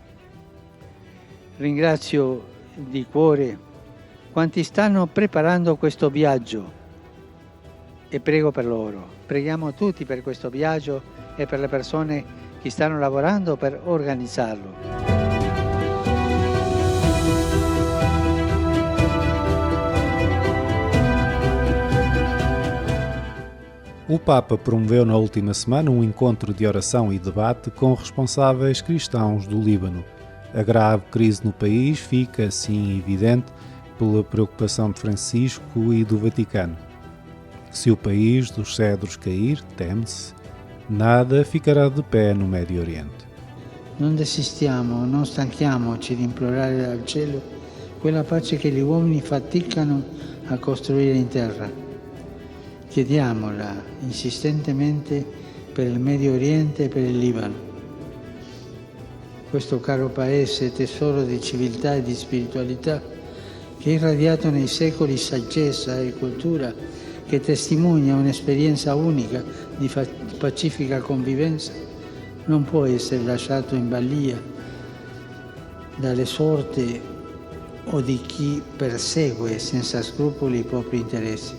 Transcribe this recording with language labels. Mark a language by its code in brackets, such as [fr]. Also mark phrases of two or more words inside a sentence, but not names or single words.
[it] Ringrazio di cuore quanti stanno preparando questo viaggio e prego per loro. Preghiamo tutti per questo viaggio e per le persone che stanno lavorando per organizzarlo. [pt] O Papa promoveu na última semana um encontro de oração e debate com responsáveis cristãos do Líbano. A grave crise no país fica, assim, evidente pela preocupação de Francisco e do Vaticano. Se o país dos cedros cair, teme-se, nada ficará de pé no Médio Oriente. [it] Non desistiamo, non stanchiamoci di implorare dal cielo quella pace che gli uomini faticano a costruire in terra. Chiediamola insistentemente per il Medio Oriente e per il Libano. Questo caro paese, tesoro di civiltà e di spiritualità, che ha irradiato nei secoli saggezza e cultura, che testimonia un'esperienza unica di pacifica convivenza, non può essere lasciato in balia dalle sorti o di chi persegue senza scrupoli i propri interessi.